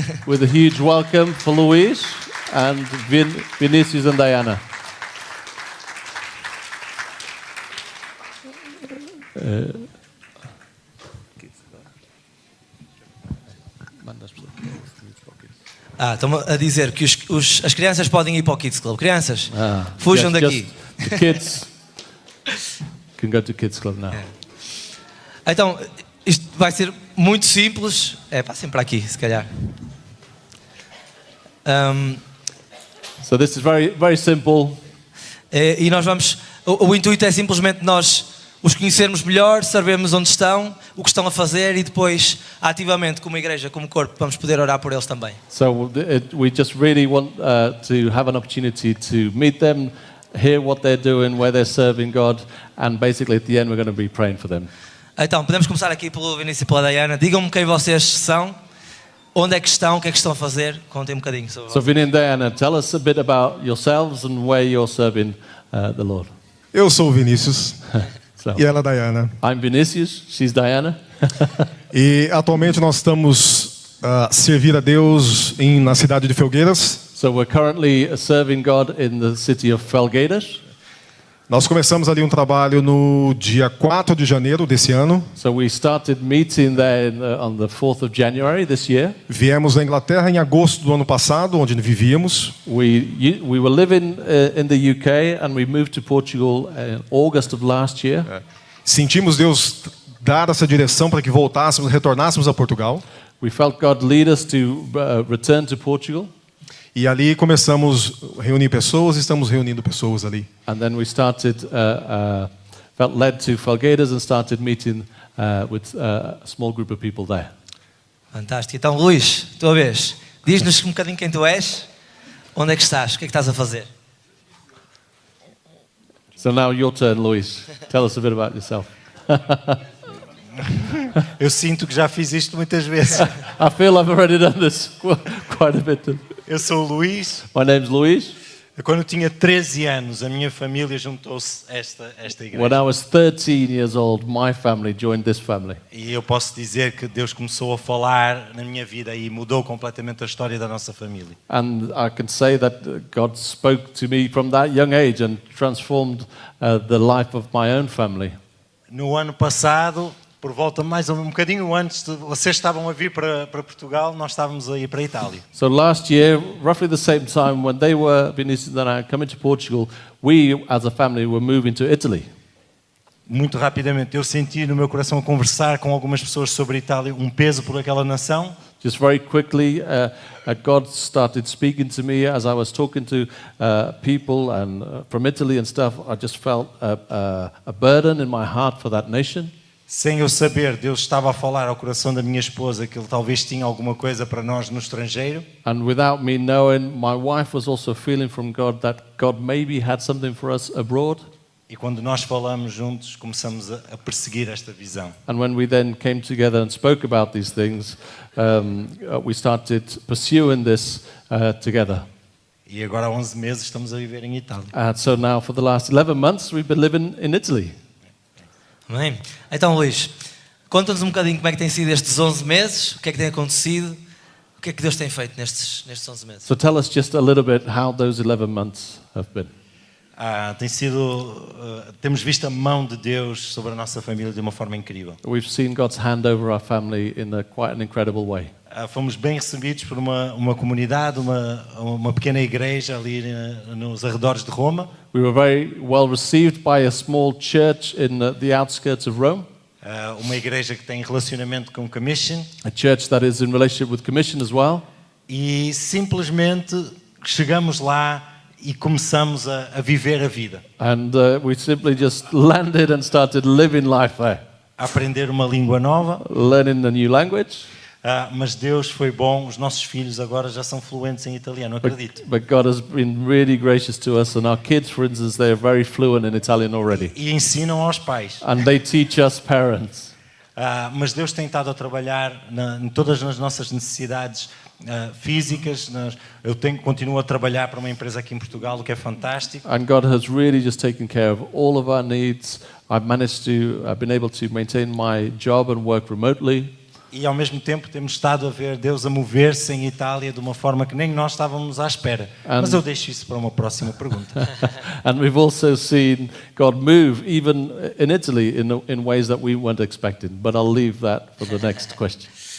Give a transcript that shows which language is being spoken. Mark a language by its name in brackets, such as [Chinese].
[English] With a huge welcome for Luís and Vinícius and Diana. [Portuguese] Estão a dizer que as crianças podem ir para o Kids Club. Crianças, fujam daqui. [English] The kids can go to Kids Club now. [Portuguese] Então, isto vai ser muito simples. Passem para aqui, se calhar. [English] So this is very, very simple. [Portuguese] E nós vamos... O intuito é simplesmente nós os conhecermos melhor, sabermos onde estão, o que estão a fazer e depois, ativamente, como igreja, como corpo, vamos poder orar por eles também. [English] So we just really want to have an opportunity to meet them, hear what they're doing, where they're serving God, and basically at the end we're going to be praying for them. [Portuguese] Então, podemos começar aqui pelo Vinícius e pela Diana. Digam-me quem vocês são, onde é que estão, o que é que estão a fazer. Contem um bocadinho sobre [English] So Vinny and Diana, tell us a bit about yourselves and where you're serving the Lord. [Portuguese] Eu sou o Vinícius e ela é a Diana. [English] I'm Vinicius, she's Diana. [Portuguese] E atualmente nós estamos a servir a Deus na cidade de Felgueiras. [English] So we're currently serving God in the city of Felgueiras. [Portuguese] Nós começamos ali um trabalho no dia 4 de janeiro desse ano. [English] So we started meeting there on the 4th of January this year. [Portuguese] Viemos da Inglaterra em agosto do ano passado, onde vivíamos. [English] We were living in the UK and we moved to Portugal in August of last year. [Portuguese] Sentimos Deus dar essa direção para que retornássemos a Portugal. [English] We felt God lead us to return to Portugal. [Portuguese] E ali começamos a reunir pessoas, estamos reunindo pessoas ali. [English] And then we started, felt led to Felgueiras and started meeting with a small group of people there. [Portuguese] Fantástico. Então, Luís, tua vez. Diz-nos um bocadinho quem tu és, onde é que estás, o que é que estás a fazer? [English] So now your turn, Luís. Tell us a bit about yourself. [Portuguese] Eu sinto que já fiz isto muitas vezes. [English] I feel I've already done this quite a bit. [Portuguese] Eu sou o Luís. [English] My name's Luís. [Portuguese] Quando eu tinha 13 anos, a minha família juntou-se a esta igreja. [English] When I was 13 years old, my family joined this family. [Portuguese] E eu posso dizer que Deus começou a falar na minha vida e mudou completamente a história da nossa família. [English] And I can say that God spoke to me from that young age and transformed the life of my own family. [Portuguese] No ano passado, por volta mais um bocadinho antes de vocês estavam a vir para Portugal, nós estávamos a ir para a Itália. [English] So last year, roughly the same time when they were Vinicius and I coming to Portugal, we as a family were moving to Italy. [Portuguese] Muito rapidamente eu senti no meu coração a conversar com algumas pessoas sobre a Itália, um peso por aquela nação. [English] Just very quickly, God started speaking to me as I was talking to people and from Italy and stuff. I just felt a burden in my heart for that nation. [Portuguese] Sem eu saber, Deus estava a falar ao coração da minha esposa que Ele talvez tinha alguma coisa para nós no estrangeiro. [English] And without me knowing, my wife was also feeling from God that God maybe had something for us abroad. [Portuguese] E quando nós falamos juntos, começamos a perseguir esta visão. [English] And when we then came together and spoke about these things, we started pursuing this together. [Portuguese] E agora há 11 meses estamos a viver em Itália. [English] And so now for the last 11 months, we've been living in Italy. [Portuguese] Amém? Então, Luís, conta-nos um bocadinho como é que tem sido estes 11 meses, o que é que tem acontecido, o que é que Deus tem feito nestes 11 meses. [English] So tell us just a little bit how those 11 months have been. [Portuguese] Tem sido, temos visto a mão de Deus sobre a nossa família de uma forma incrível. [English] We've seen God's hand over our family in quite an incredible way. [Portuguese] Fomos bem recebidos por uma comunidade, uma pequena igreja ali nos arredores de Roma. [English] We were very well received by a small church in the outskirts of Rome, [Portuguese] Uma igreja que tem relacionamento com Commission. [English] a church that is in relationship with Commission as well. [Portuguese] E simplesmente chegamos lá e começamos a viver a vida. [English] And we simply just landed and started living life there, [Portuguese] A aprender uma língua nova. [English] learning the new language. [Portuguese] Mas Deus foi bom, os nossos filhos agora já são fluentes em italiano, acredito. [English] But God has been really gracious to us, and our kids, for instance, they are very fluent in Italian already. [Portuguese] E ensinam aos pais. [English] And they teach us parents. [Portuguese] Mas Deus tem estado a trabalhar em todas as nossas necessidades físicas. Continuo a trabalhar para uma empresa aqui em Portugal, o que é fantástico. [English] And God has really just taken care of all of our needs. I've been able to maintain my job and work remotely. [Portuguese] E ao mesmo tempo temos estado a ver Deus a mover-se em Itália de uma forma que nem nós estávamos à espera. Mas eu deixo isso para uma próxima pergunta. [English] And we've also seen God move even in Italy in ways that we weren't expecting. But I'll leave that for the next question.